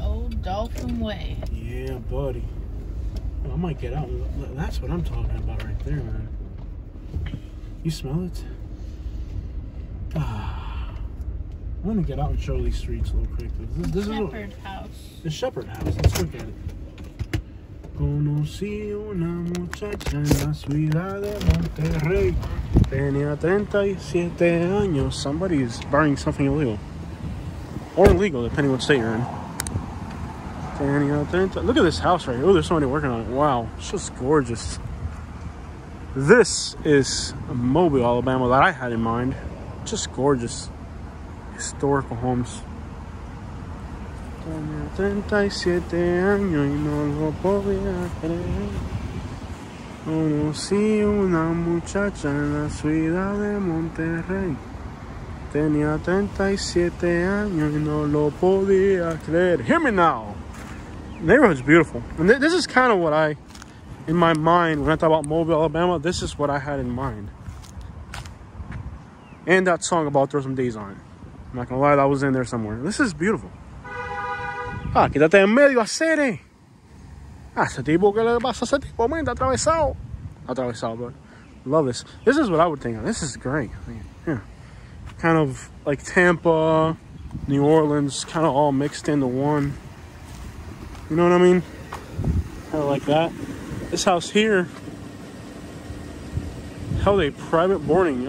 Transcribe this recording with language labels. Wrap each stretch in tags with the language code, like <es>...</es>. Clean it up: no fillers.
<en>Old Dolphin Way. Yeah, buddy. I might get out. That's what I'm talking about right there, man. You smell it? I want to get out and show these streets a little quickly. This Shepherd is House. the Shepherd House. Let's look at it.</en> <es>Conocí una muchacha en la ciudad de Monterrey. Tenía 37 años.</es> <en>Somebody is buying something illegal. Or illegal, depending what state you're in. Look at this house right here. Oh, there's somebody working on it. Wow, it's just gorgeous. This is Mobile, Alabama that I had in mind. Just gorgeous. Historical homes.</en> <es>Tenía 37 años y no lo podía creer. Conocí una muchacha en la ciudad de Monterrey. Tenía 37 años y no lo podía creer.</es> <en>Hear me now. The neighborhood's beautiful. And this is kind of what in my mind, when I thought about Mobile, Alabama, this is what I had in mind. And that song about Throw Some Days on it. I'm not gonna lie, that was in there somewhere. This is beautiful.</en> <es>Ah, quítate en medio, acere. Ah, ese tipo, ¿qué le pasa a ese tipo? Man, está atravesado.</es> <en>Atravesado, but love this. This is what I would think of. This is great. Yeah. Kind of like Tampa, New Orleans, kind of all mixed into one. You know what I mean? Kind of like that. This house here held a private boarding.</en>